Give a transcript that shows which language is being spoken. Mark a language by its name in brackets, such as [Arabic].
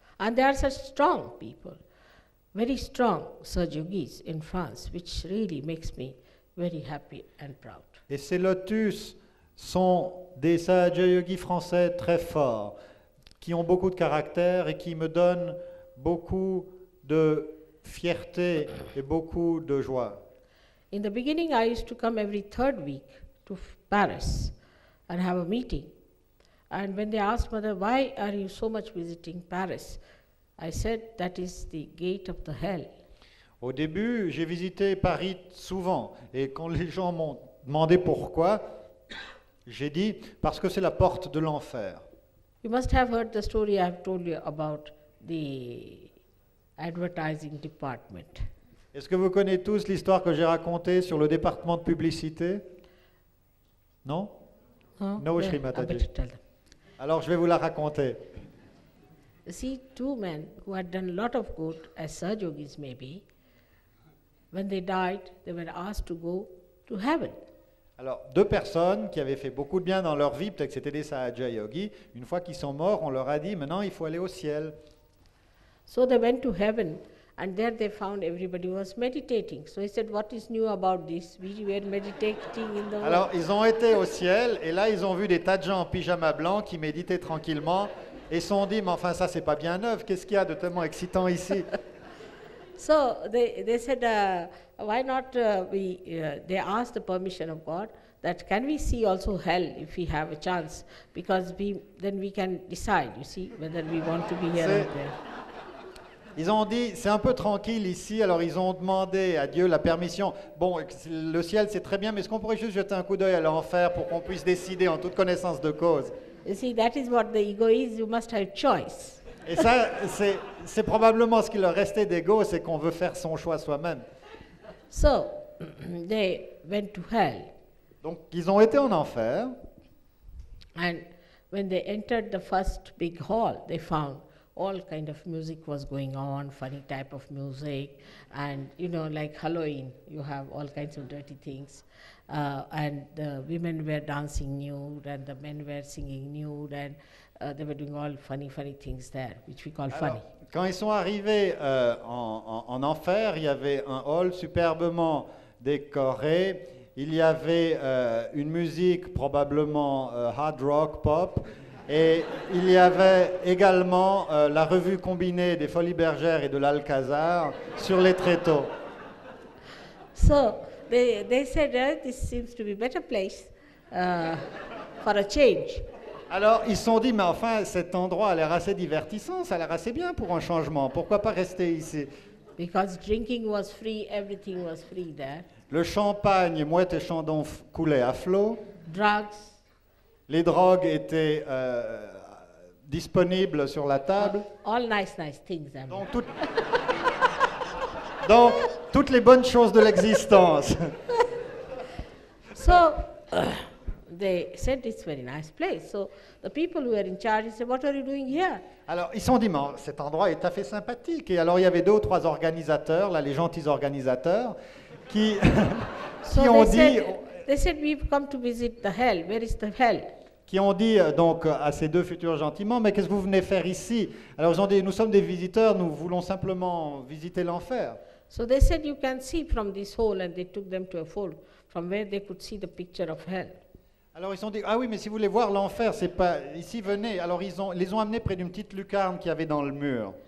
[English] And they are such strong people, very strong Saj Yogis in France, which really makes me very happy and proud. [French] Et ces lotus sont des Sahaja Yogis français très forts, qui ont beaucoup de caractère et qui me donnent beaucoup de fierté et beaucoup de joie. [English] In the beginning, I used to come every third week to Paris and have a meeting. And when they asked Mother, why are you so much visiting Paris? I said, that is the gate of the hell. [French] Au début, j'ai visité Paris souvent et quand les gens m'ont demandé pourquoi, j'ai dit parce que c'est la porte de l'enfer. [English] You must have heard the story I have told you about the advertising department. [French] Est-ce que vous connaissez tous l'histoire que j'ai racontée sur le département de publicité? Non? Huh? [English] No, Yeah, Shri I Mataji. better tell them. [French] Alors je vais vous la raconter. [English] You see, two men who had done a lot of good, as Saj Yogis maybe, when they died, they were asked to go to heaven. [French] Alors, deux personnes qui avaient fait beaucoup de bien dans leur vie, peut-être que c'était des Sahaja Yogis, une fois qu'ils sont morts, on leur a dit, maintenant il faut aller au ciel. [English] So they went to heaven, and there they found everybody was meditating. So he said, what is new about this? We were meditating in the [French] Alors, [English] world. [French] ils ont été au ciel, et là, ils ont vu des tas de gens en pyjama blanc qui méditaient tranquillement, et se sont dit, mais enfin, ça, c'est pas bien neuf, qu'est-ce qu'il y a de tellement excitant ici? [English] So they said, why not they asked the permission of God that can we see also hell if we have a chance, because then we can decide, you see, whether we want to be here or there. [French] Ils ont dit, c'est un peu tranquille ici, alors ils ont demandé à Dieu la permission. Bon, le ciel c'est très bien, mais est-ce qu'on pourrait juste jeter un coup d'œil à l'enfer pour qu'on puisse décider en toute connaissance de cause? [English] You see, that is what the ego is. You must have choice. [French] Et ça, c'est probablement ce qui leur restait d'ego, c'est qu'on veut faire son choix soi-même. [English] So they went to hell, [French] Donc ils ont été en enfer, [English] and when they entered the first big hall, they found all kind of music was going on, funny type of music, and like Halloween, you have all kinds of dirty things, and the women were dancing nude, and the men were singing nude, and they were doing all funny things there, which we call funny. [French] Alors, quand ils sont arrivés en enfer, il y avait un hall superbement décoré. Il y avait une musique probablement hard rock, pop. Et il y avait également la revue combinée des Folies Bergères et de l'Alcazar sur les tréteaux. [English] So they said, this seems to be a better place for a change. [French] Alors, ils se sont dit, mais enfin, cet endroit a l'air assez divertissant, ça a l'air assez bien pour un changement. Pourquoi pas rester ici? [English] Because drinking was free, everything was free there. [French] Le champagne, mouette et chandon coulaient à flot. [English] Drugs, [French] Les drogues étaient disponibles sur la table. [English] all nice things. I mean. [French] Donc, toutes les bonnes choses de l'existence. [English] So they said it's a very nice place. So the people who were in charge said, what are you doing here? [French] Alors, ils se sont dit, mais cet endroit est tout à fait sympathique. Et alors, il y avait 2 ou 3 organisateurs, là, les gentils organisateurs, qui, [English] So [French] qui ont dit, [English] they said, we've come to visit the hell. Where is the hell? [French] qui ont dit donc à ces 2 futurs gentiment, mais qu'est-ce que vous venez faire ici? Alors, ils ont dit, nous sommes des visiteurs, nous voulons simplement visiter l'enfer. So they said, you can see from this hole, and they took them to a hole from where they could see the picture of hell. Alors ils se sont dit, ah oui, mais si vous voulez voir l'enfer, c'est pas ici, venez. Alors ils les ont amenés près d'une petite lucarne qu'il y avait dans le mur.